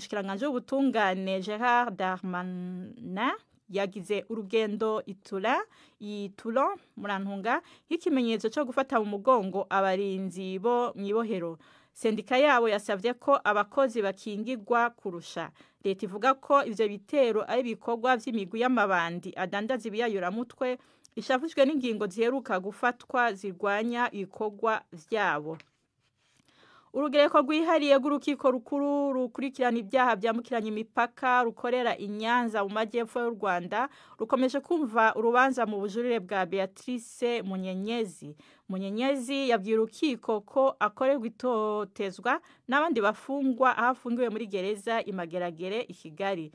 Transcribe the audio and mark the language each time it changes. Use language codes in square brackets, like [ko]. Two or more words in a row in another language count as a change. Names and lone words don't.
[rn] Umushikiranganje w'ubutungane Gerard Darmanin yagize urugendo ituro murantunga nk'ikimenyetso cyo gufata mu mugongo abarinzi bo mwibohero. Sendika yabo yasavye ko abakozi bakingirwa kurusha. Leta ivuga ko ivyo bitero ari bikorwa vy'imigwi y'amabandi adandaza ibiyayuramutwe ishafujwe n'ingingo ziheruka gufatwa zirwanya ibikorwa vyabo. [rw] Urugereko rwihariye rw'urukiko rukuru rukurikirana ibyaha byambukiranya imipaka rukorera Inyanza mu majyepfo y'u Rwanda rukomeje kumva urubanza mu bujurire bwa Beatrice Munyenyezi. Munyenyezi yabwiye urukiko ko akorerwa itotezwa n'abandi bafungwa ahafungiwe muri gereza Imageragere i Kigali.